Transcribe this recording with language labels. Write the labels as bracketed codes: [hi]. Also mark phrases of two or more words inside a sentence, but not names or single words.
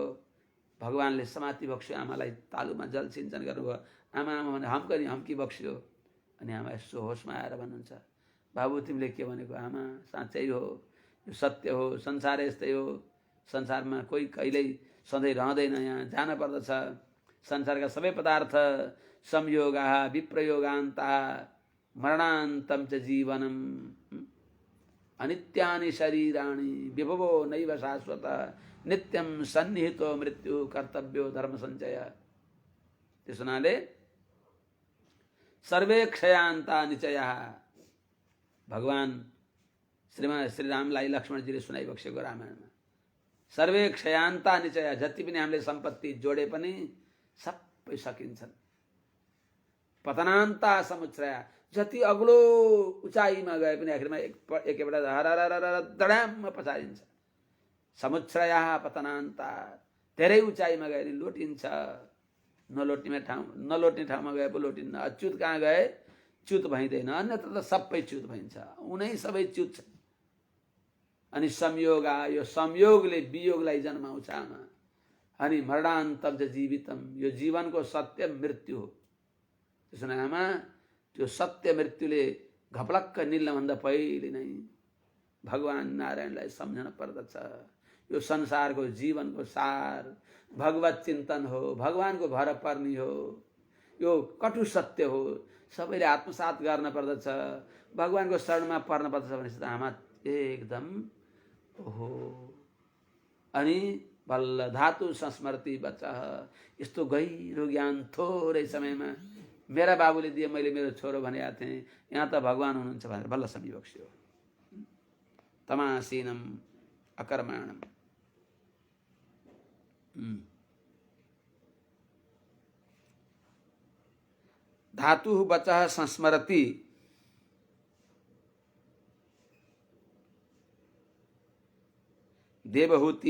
[ne] भगवानले समाति बक्स्यो आमालाई, तालुमा जल सिञ्चन गर्नुभयो। आमा आमा भने हम्की बक्स्यो। अनि आमा यसो होसमा आएर भन्नुहुन्छ, बाबु तिमीले के भनेको? आमा साँच्चै हो, यो सत्य हो, संसार यस्तै हो। संसारमा कोही कहिल्यै सधैँ रहँदैन, यहाँ जान पर्दछ। संसारका सबै पदार्थ [sa] संयोगाः विप्रयोगान्ताः मरणान्तं च जीवनम् अनित्यानि शरीराणि विभवो नैव शाश्वत नित्यं सन्निहितो मृत्यु कर्तव्यो धर्म संचय। [ne] त्यस हुनाले [sa] सर्वे क्षयान्ता निचयः। [ne] भगवान श्रीरामलाई लक्ष्मणजीले सुनाइबक्सेको रामायणमा [sa] सर्वे क्षयान्ता निचय। [ne] जति पनि हामीले सम्पत्ति जोडे पनि सबै सकिन्छन्। [sa] पतनान्ता समुच्चय। [ne] जति अग्लो उचाइमा गए पनि आखिरमा एकैपल्ट धडाममा पछारिन्छ। [sa] समुच्चय पतनान्ता। [ne] धेरै उचाइमा गए पनि लोटिन्छ। नलोट्ने ठाउँमा गए पो लोटिन्न। अच्युत कहाँ गए च्युत भइँदैन, अन्यत्र त सबै च्युत भइन्छ। उनै सबै च्युत छन्। अनि संयोग, यो संयोगले वियोगलाई जन्माउँछ आमा। अनि [sa] मरणान्तं च जीवितम। [ne] यो जीवनको सत्य मृत्यु हो। त्यसो भने आमा त्यो सत्य मृत्युले घपलक्क निल्नभन्दा पहिले नै भगवान नारायणलाई सम्झन पर्दछ। यो संसारको जीवनको सार भगवत चिन्तन हो, भगवानको भर पर्नी हो। यो कटु सत्य हो, सबैले आत्मसात गर्न पर्दछ, भगवानको शरणमा पर्न पर्दछ भनेपछि त आमा एकदम ओहो। अनि बल्ल धातु संस्मृति बच्चा। यस्तो गहिरो ज्ञान थोरै समयमा मेरा बाबुले दिए, मैले मेरो छोरो भनेका थिएँ। यहाँ त भगवान हुनुहुन्छ भनेर बल्ल सम्झिबक्स्यो। [sa] तमासीनम अकर्माणम। धातु बचः संस्मरति देवहूति।